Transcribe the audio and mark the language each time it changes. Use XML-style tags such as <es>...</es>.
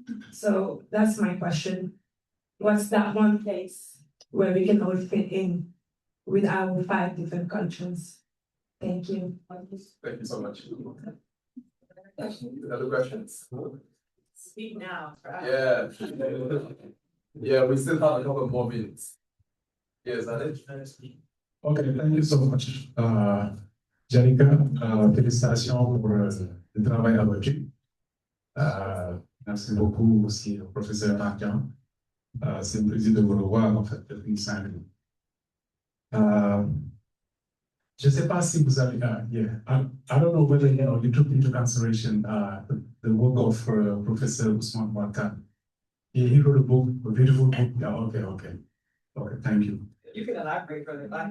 <en>So that's my question. What's that one place where we can all fit in with our 5 different cultures? Thank you. Thank you so much. Other questions? Speak now. Yeah. Yeah, we still have a couple more minutes. Yes, Alex. Okay, thank you so much.</en> <fr>Dialika, félicitations pour le travail abattu. Merci beaucoup aussi au professeur Tandian. C'est un plaisir de vous revoir en fait depuis 5 minutes. Je ne sais pas si vous avez,</fr> <en>I don't know whether you took into consideration the work of Professor Ousmane Ouattara. He wrote a book, a beautiful book. Yeah, okay, thank you. You can elaborate further.</en>